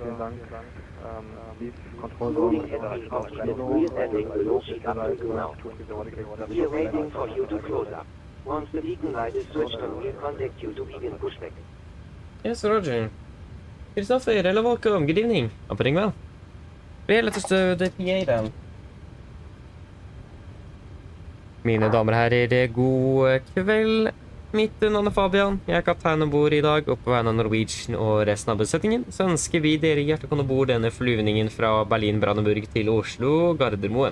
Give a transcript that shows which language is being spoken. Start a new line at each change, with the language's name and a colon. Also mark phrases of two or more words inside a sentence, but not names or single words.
English: We are waiting for you to close up. Once the beacon light is switched on, we'll contact you to begin pushback. Yes, Roger. Christopher, hello, welcome. Good evening. Opening well. Yeah, let us do the PA then.
Norwegian: Mine damer og herrer, god kveld. Mitt navn er Fabian. Jeg er kaptein ombord i dag, og på vegne av Norwegian og resten av besetningen, så ønsker vi dere hjertelig velkommen ombord denne flyvningen fra Berlin-Brandenburg til Oslo Gardermoen.